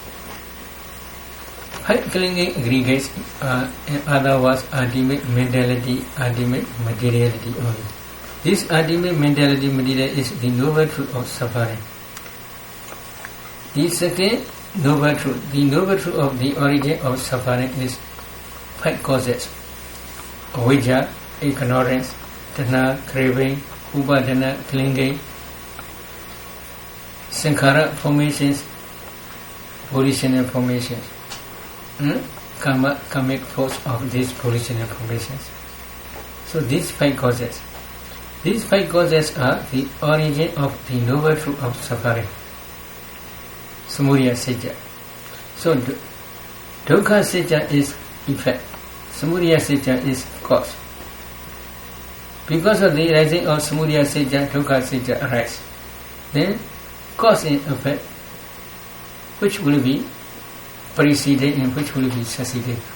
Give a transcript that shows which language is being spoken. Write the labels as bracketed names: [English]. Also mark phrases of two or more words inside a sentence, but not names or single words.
[English] 5 clinging aggregates are, in other words, ultimate mentality, ultimate materiality only. This ultimate mentality material is the noble truth of suffering. The second noble truth, the noble truth of the origin of suffering is 5 causes: avijja, ignorance, tanha, craving, upadana, clinging, sankhara, formations, volitional formations, karma, karmic force of these volitional formations. So these 5 causes. These 5 causes are the origin of the noble truth of suffering. [Pali] Samudaya Satya. [English] So [Pali] dukkha Satya [English] is effect. [Pali] Samudaya Satya [English] is cause. Because of the rising of [Pali] Samudaya Satya, dukkha Satya [English] arises. Then cause and effect, which will be preceded and which will be succeeded.